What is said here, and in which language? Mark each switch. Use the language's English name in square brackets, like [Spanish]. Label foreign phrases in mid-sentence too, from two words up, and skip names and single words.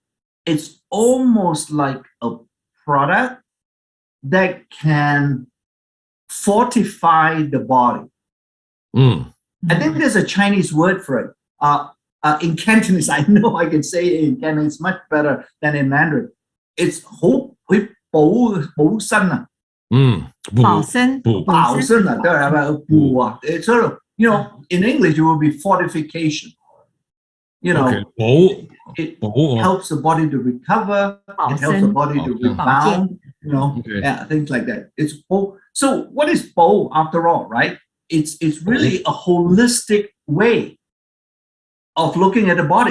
[English] It's almost like a product that can fortify the body. Mm. I think there's a Chinese word for it. In Cantonese, I know I can say it in Cantonese much better than in Mandarin. [Cantonese] It's 好補身啊。保身。保身啊，對係咪？ [English] 補啊，it's sort of, in English it will be fortification. Okay. It helps the body to recover. It helps the body to rebound. Okay. Yeah, things like that. It's so what is Bo after all, right? It's really a holistic way of looking at the body.